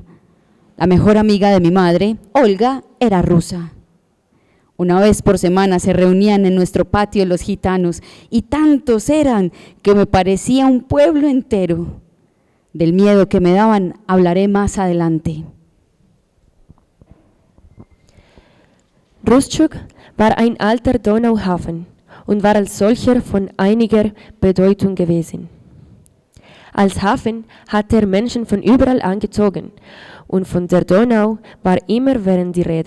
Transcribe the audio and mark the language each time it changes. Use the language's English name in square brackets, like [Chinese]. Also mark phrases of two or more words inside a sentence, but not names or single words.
[Spanish] La mejor amiga de mi madre, Olga, era rusa. Una vez por semana se reunían en nuestro patio los gitanos y tantos eran que me parecía un pueblo entero. Del miedo que me daban hablaré más adelante. [German] Rustschuk war ein alter Donauhafen und war als solcher von einiger Bedeutung gewesen. Als Hafen hatte er Menschen von überall angezogen und von der Donau war immerwährend die Rede.